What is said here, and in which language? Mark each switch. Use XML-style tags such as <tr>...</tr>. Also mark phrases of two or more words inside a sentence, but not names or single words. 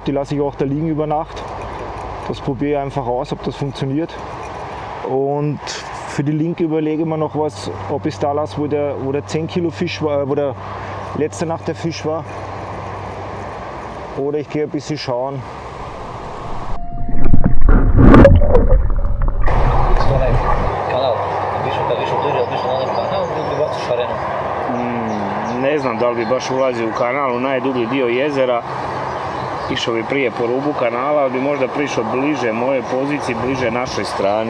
<de>Die lasse ich auch da liegen über Nacht. Das probiere ich einfach aus, ob das funktioniert. Und für die linke überlege ich mir noch was, ob ich es da lasse, wo der 10 Kilo Fisch war, wo der letzte Nacht der Fisch war. Oder ich gehe ein bisschen schauen.</de> <hr>Ne znam da li bi baš ulazio u kanal, u najdublji dio jezera. Išao bi prije po rubu kanala, ali bi možda prišao bliže moje poziciji, bliže našoj strani.</hr>